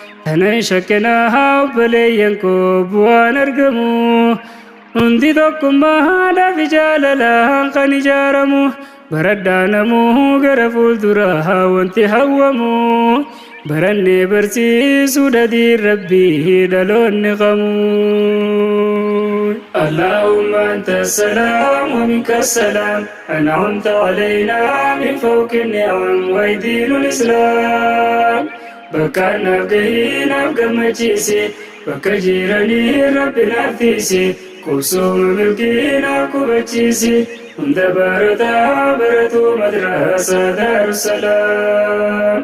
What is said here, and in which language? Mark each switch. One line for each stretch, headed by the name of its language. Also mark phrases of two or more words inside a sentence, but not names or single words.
Oromo: Tanan shakkinaa obboleeyyan koo bu'aan argamu. Hundi tokkummaadhaaf jaalalaan kan ijaaramu. Baradhaa namuu gara fuulduraa wanti hawwamu. Barannee barsiisuu dadiin Rabbii dhaloonni qamu.
Arabic: اللهم أنت السلام ومنك السلام. أنعمت علينا من فوق النعم ودين الإسلام.
Oromo: Bakka naaf gahii naaf gammachiisi. Bakka jiranii Rabbi naaf tiisi. Qubsuma milkii naaf qubachiisi. Hunda barataa baratu madrasaa Daarussalaam.